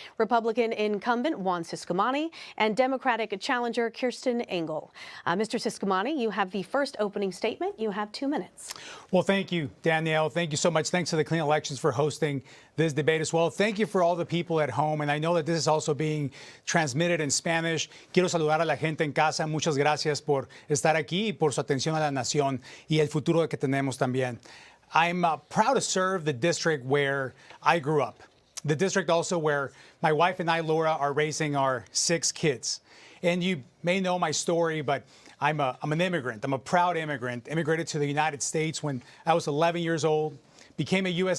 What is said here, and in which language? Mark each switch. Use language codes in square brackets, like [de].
[en] Republican incumbent Juan Ciscomani and Democratic challenger Kristen Engel. Mr. Ciscomani, you have the first opening statement. You have 2 minutes. Well, thank you, Danielle. Thank you so much. Thanks to the Clean Elections for hosting this debate as well. Thank you for all the people at home. And I know that this is also being transmitted in Spanish. [es] Quiero saludar a la gente en casa. Muchas gracias por estar aquí y por su atención a la nación y el futuro que tenemos también. [en] I'm proud to serve the district where I grew up. The district also where my wife and I, Laura, are raising our 6 kids. And you may know my story, but I'm an immigrant. I'm a proud immigrant. Immigrated to the United States when I was 11 years old. Became a U.S.